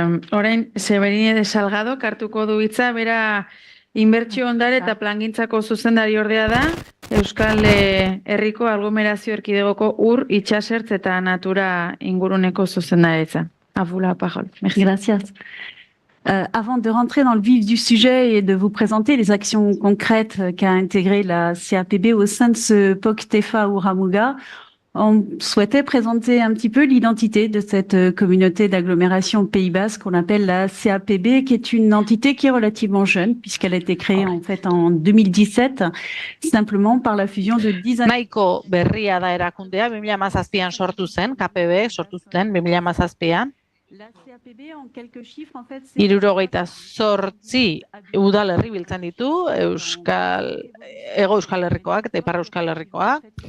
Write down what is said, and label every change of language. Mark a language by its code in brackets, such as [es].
[eu] Orain, Severine de Salgado kartuko du hitza, bera inbertsio ondare eta plangintzako zuzendari ordea da, Euskal Herriko aglomerazio erkidegoko ur, itxasertz eta natura inguruneko zuzendaritza. [fr] À vous la parole. Merci. [es] Gracias. [fr] Avant de rentrer dans le vif du sujet et de vous présenter les actions concrètes qu'a intégré la CAPB au sein de ce POC-TEFA Uramuga, on souhaitait présenter un petit peu l'identité de cette communauté d'agglomération Pays Basque qu'on appelle la CAPB, qui est une entité qui est relativement jeune, puisqu'elle a été créée en fait en 2017, simplement par la fusion de 10 [eu] Nahiko berria da erakundea, 2017an sortu zen, KPB sortu zen 2017an. [fr] La CAPB, en quelques chiffres, en fait, [eu] 78 udalerri biltzen ditu, Hego Euskal Herrikoak eta Ipar Euskal Herrikoak.